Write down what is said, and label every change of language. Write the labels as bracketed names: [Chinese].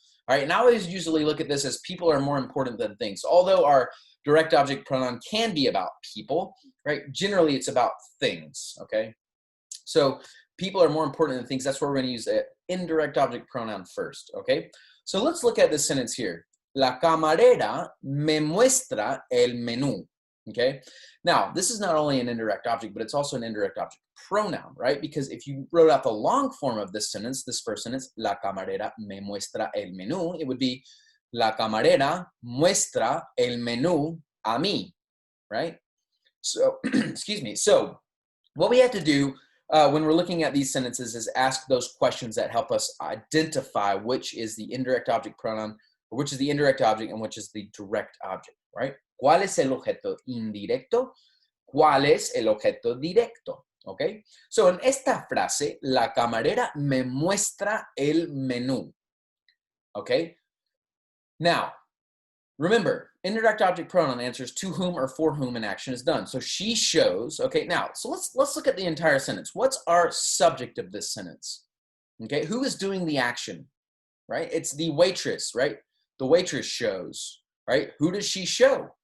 [English] All right, and I always usually look at this as people are more important than things. Although our direct object pronoun can be about people, right? Generally, it's about things, okay? So people are more important than things. That's where we're going to use the indirect object pronoun first, okay? So let's look at this sentence here. [Spanish] La camarera me muestra el menú, okay? [English] Now, this is not only an indirect object, but it's also an indirect object pronoun, right? Because if you wrote out the long form of this sentence, this first sentence, [Spanish] la camarera me muestra el menú, [English] it would be [Spanish] la camarera muestra el menú a mí, [English] right? So, excuse me. So what we have to do when we're looking at these sentences is ask those questions that help us identify which is the indirect object pronoun, or which is the indirect object and which is the direct object, right? [Spanish] ¿Cuál es el objeto indirecto? ¿Cuál es el objeto directo? Okay? So en esta frase, la camarera me muestra el menú. [English] Okay? Now, remember, indirect object pronoun answers to whom or for whom an action is done. So she shows, okay, now, so let's look at the entire sentence. What's our subject of this sentence? Okay, who is doing the action, right? It's the waitress, right? The waitress shows, right? Who does she show?